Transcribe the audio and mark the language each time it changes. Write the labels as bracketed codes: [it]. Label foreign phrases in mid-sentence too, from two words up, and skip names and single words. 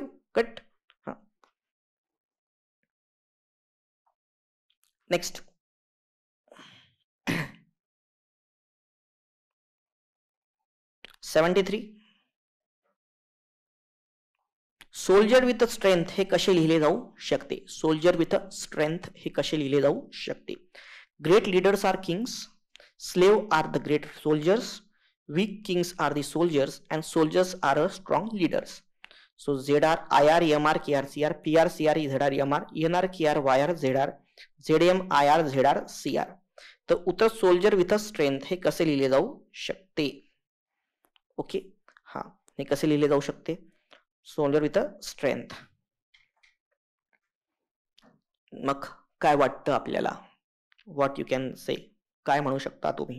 [mr] कट. हा, नेक्स्ट. [en] soldier with strength [mr] हे कसे लिहिले जाऊ शकते? [en] soldier with strength [mr] हे कसे लिहिले जाऊ शकते? [en] great leaders are kings, slave are the great soldiers, weak kings are the soldiers and soldiers are a strong leaders. So ZR IR MR KR CR PR CR ZR MR NR KR YR ZR ZM IR ZR CR. [mr] तर उत्तर [en] soldier with strength [mr] हे कसे लिहिले जाऊ शकते? ओके, हा, हे कसे लिहिले जाऊ शकते? [en] soldier with strength. [mr] मग काय वाटतं आपल्याला? [en] what you can say, [mr] काय म्हणू शकता तुम्ही?